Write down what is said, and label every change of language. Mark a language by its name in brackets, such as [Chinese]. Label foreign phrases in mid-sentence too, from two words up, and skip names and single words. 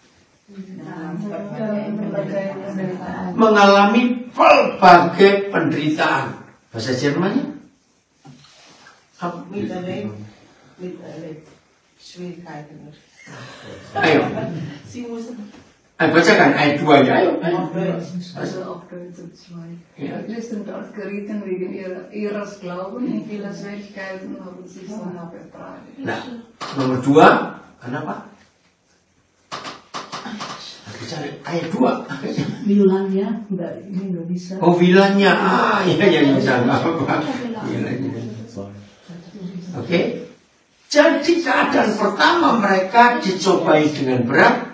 [Indonesian] Mengalami berbagai penderitaan. Bahasa Jermannya? Ayo. Ayo bacakan ayat 2 ya. Ayo. [German] Christen dort gerieten wegen ihres Glaubens in viele Schwierigkeiten haben sich danach ertragen. [Indonesian] Nah, nomor 2, kenapa? Bicara ayat 2. Wilannya nggak bisa. Oh, wilannya. Iya, jangan apa. Oke. Jadi keadaan pertama mereka dicobai dengan berat.